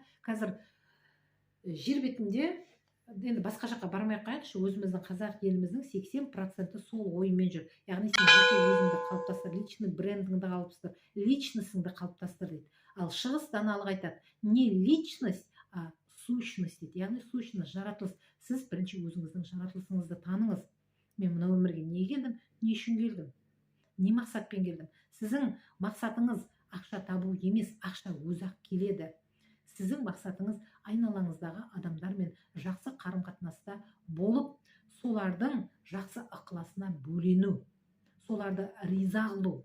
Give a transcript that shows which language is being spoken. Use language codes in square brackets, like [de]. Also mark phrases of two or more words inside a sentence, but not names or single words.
[kk] Қазір жер бетінде, енді басқа жаққа бармай қайықшы, өзіміздің қазақ еліміздің 80% сол оймен жүр. Яғни сен жеке өзіңді қалыптастыр, личный брендіңді қалыптастыр, личностыңды қалыптастыр дейді. Ал шығыс даналық айтады, [ru] не личность, а сущность дейді. [kk] Яғни сущность, жаратылыс. Сіз бірінші өзіңіздің жаратылысыңызды таныңыз. Мен мына өмірге не келдім, не үшін келдім? не мақсатпен келдім? Сіздің мақсатыңыз ақша табу емес, ақша өзі-ақ келеді. Сіздің мақсатыңыз айналаңыздағы адамдармен жақсы қарым-қатынаста болып, солардың жақсы ықыласына бөлену, соларды риза қылу.